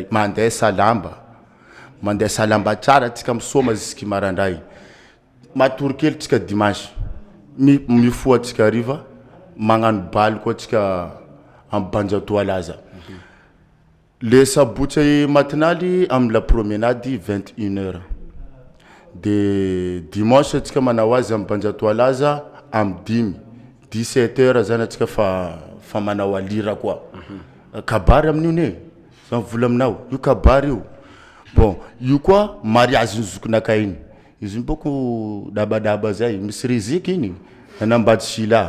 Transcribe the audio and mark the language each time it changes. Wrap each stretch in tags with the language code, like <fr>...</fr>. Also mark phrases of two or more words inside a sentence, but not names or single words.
<mg>Mandeha salamba tsara atsika misoma jusqu'à marandray. Matory kely atsika dimanche. Mifoha atsika hariva magnano bal koa atsika am Banjatoalaza. Le sabotsy matinaly am</mg> <fr>la promenade</fr> <mg>21h. De dimanche atsika manao azy am Banjatoalaza am 17h zany atsika fa manao alira koa. Kabary amin'io ne. Zany vola aminao, io kabary io. Bon, io koa mariage zokinakay iny. Izy boko dabadaba zay, misy riziki iny nanambady Shila.</mg>